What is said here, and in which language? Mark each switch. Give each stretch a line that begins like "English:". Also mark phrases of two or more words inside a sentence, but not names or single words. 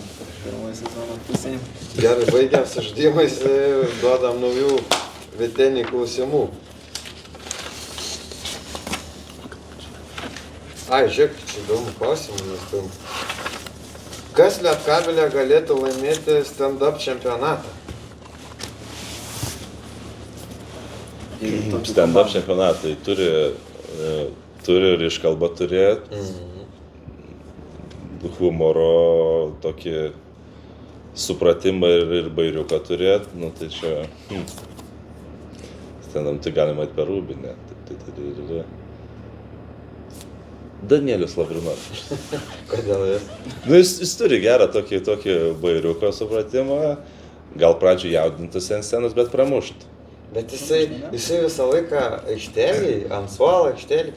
Lithuanian: Gerai, baigiam su žaidimais, duodam naujų Vytenį klausimų. Žiūrėk, čia įdomu klausimų mes turim. Kas Lietkabelė galėtų laimėti stand-up čempionatą? Stand-up čempionatai turi ir iškalbą turėti, humoro tokį supratimą ir bairiuką turėti, nu tai čia stand-up tai galima eit per Rūbinę. Danielius Lavrinovas. Kodėl jis? Nu, jis turi gerą tokį bairiuką supratimą, gal pradžioj jaudintųsi ant scenos, bet pramušt. Bet jisai visą laiką aikštelį, ant suolo aikštelį,